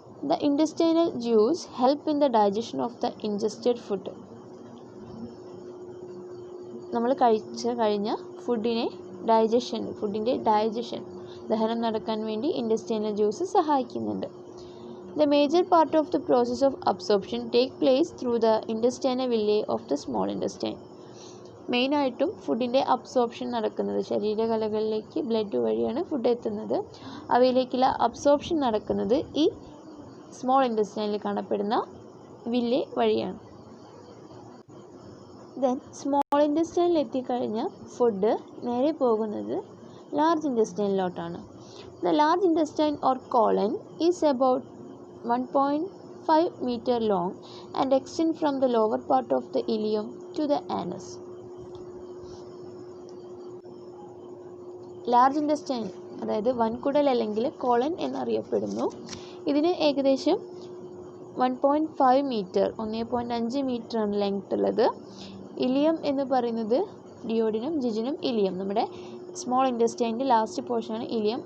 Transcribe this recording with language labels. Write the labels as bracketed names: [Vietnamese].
[English] The intestinal juice help in the digestion of the ingested food. [Malayalam] നമ്മൾ കഴിഞ്ഞ ഫുഡിൻ്റെ digestion ദഹനം നടക്കാൻ വേണ്ടി ഇൻറ്റെസ്റ്റൈനൽ ജ്യൂസ് സഹായിക്കുന്നുണ്ട്. [English] The major part of the process of absorption take place through the intestinal villi of the small intestine. [Malayalam] മെയിനായിട്ടും ഫുഡിൻ്റെ absorption നടക്കുന്നത് ശരീരകലകളിലേക്ക് ബ്ലഡ് വഴിയാണ് ഫുഡ് എത്തുന്നത്. അവയിലേക്കുള്ള അബ്സോർപ്ഷൻ നടക്കുന്നത് ഈ സ്മോൾ ഇൻറ്റെസ്റ്റൈനിൽ കാണപ്പെടുന്ന വില്ലെ വഴിയാണ്. ദെൻ സ്മോൾ ഇൻറ്റെസ്റ്റൈനിൽ എത്തിക്കഴിഞ്ഞ ഫുഡ് നേരെ പോകുന്നത് large ഇൻറ്റെസ്റ്റൈനിലോട്ടാണ്. [English] The large intestine or colon is about 1.5 meter long and extend from the lower part of the ileum to the anus. [Malayalam] Large ഇൻറ്റെസ്റ്റൈൻ അതായത് വൻകുടൽ അല്ലെങ്കിൽ കോളൻ എന്നറിയപ്പെടുന്നു. ഇതിന് ഏകദേശം 1.5 മീറ്റർ 1.5 മീറ്ററാണ് ലെങ്ത് ഉള്ളത്. ഇലിയം എന്ന് പറയുന്നത് ഡിയോഡിനം, ജെജുനം, ഇലിയം. നമ്മുടെ സ്മോൾ ഇൻറ്റെസ്റ്റൈൻ്റെ ലാസ്റ്റ് പോർഷനാണ് ഇലിയം.